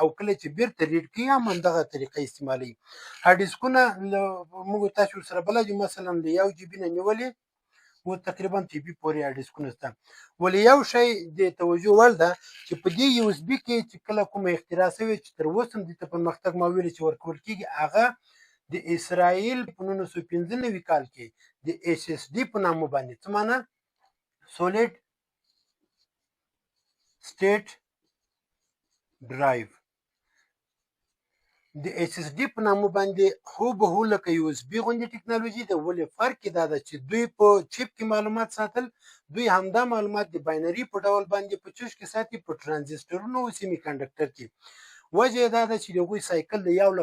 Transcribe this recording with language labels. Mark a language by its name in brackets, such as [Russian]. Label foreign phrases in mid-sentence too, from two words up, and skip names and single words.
[Pashto] کله چې بیرته ریډ کوي هم همدغه طریقه استعمالوي هارد ډیسکونه موږ تاسو ورسره بلد یو مثلا د 1 GB نه نیولې و تقریبا TB پورې هارد ډیسکونه شته ولې یو شی د توجه وړ ده چې په دې USB کې چې کله کومه اختراع شوې چې تر اوسه هم دې ته پرمختګ ما ویلې چې ورکول کېږي هغه د اسرائیل په 1995 کال کې د SSD په نامه باندې څه معنی solid [English] state drive [Pashto] د SSD په نامه باندې هوبهو لکه USB غوندې ټکنالوژي ده ولې فرق یې دا ده چې دوی په چپ کې معلومات ساتل دوی همدا معلومات د باینري په ډول باندې په چش کې ساتي په ترانزیسټرونو او سیمي کنډکټر کې وجه یې دا ده چې د هغوی سایکل د 1